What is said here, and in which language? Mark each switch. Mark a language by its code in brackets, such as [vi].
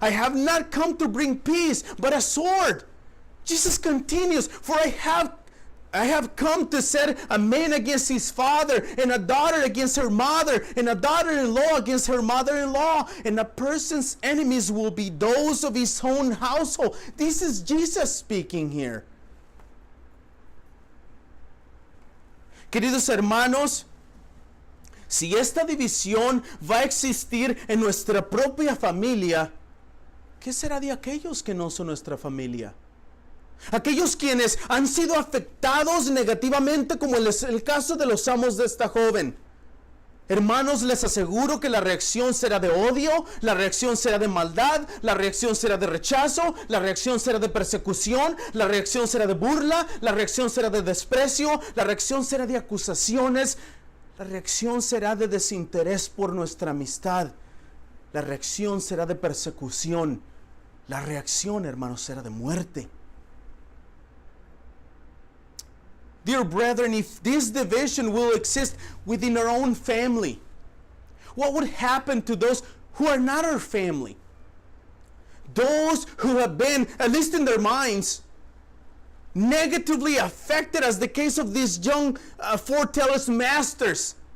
[en] I have not come to bring peace, but a sword. Jesus continues, for I have come to set a man against his father, and a daughter against her mother, and a daughter-in-law against her mother-in-law, and a person's enemies will be those of his own household. This is Jesus speaking here. [es] Queridos hermanos, si esta división va a existir en nuestra propia familia, ¿qué será de aquellos que no son nuestra familia? Aquellos quienes han sido afectados negativamente, como es el caso de los amos de esta joven. Hermanos, les aseguro que la reacción será de odio, la reacción será de maldad, la reacción será de rechazo, la reacción será de persecución, la reacción será de burla, la reacción será de desprecio, la reacción será de acusaciones, la reacción será de desinterés por nuestra amistad, la reacción será de persecución, la reacción, hermanos, será de muerte. [en] Dear brethren, if this division will exist within our own family, what would happen to those who are not our family? Those who have been, at least in their minds, negatively affected, as the case of these young foretellers masters.